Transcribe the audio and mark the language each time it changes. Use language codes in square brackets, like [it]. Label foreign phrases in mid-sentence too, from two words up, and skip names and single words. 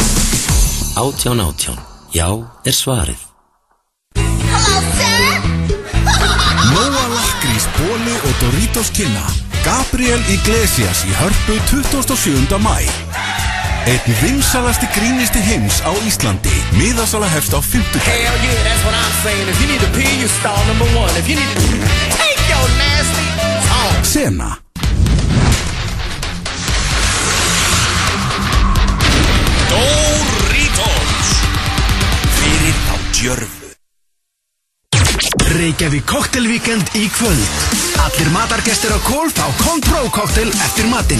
[is] 18, 18, já er svarið. Nóa Lakrís, Bóli og Doritos kynna Gabriel Iglesias í Hörpu 27. maí. Einn vinsalasti grínisti heims á Íslandi. Miðasala hefst á 50. [en] Hell yeah, that's what I'm saying. If you need to pee, you stall number 1. If you need to take your nasty talk. [is] Sena. Doritos. Fyrir á djörfu. Reykjavík koktelvíkend í kvöld. Allir matargestir á Kól fá Control koktel eftir matinn.